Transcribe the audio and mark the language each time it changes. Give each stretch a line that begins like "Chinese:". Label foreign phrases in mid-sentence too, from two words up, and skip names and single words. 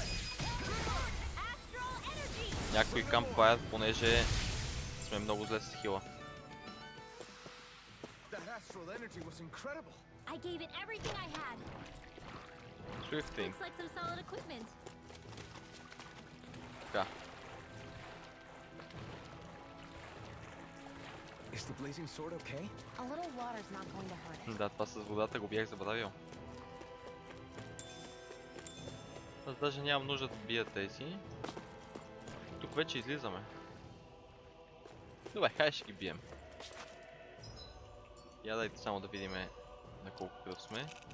Bulgarian: някой кампфайр, понеже сме много зле с хила.
English: I gave it everything I had. Sure thing. Looks like some solid equipment.
Bulgarian: Така.
English: Is the blazing sword okay? A little water's not going to hurt it.
Bulgarian: Да, това с водата го бях забравил. Аз даже нямам нужда да бия тези. Тук вече излизаме. Добре, хай ще ги бием. Я дайте само да видим на колко кръв сме.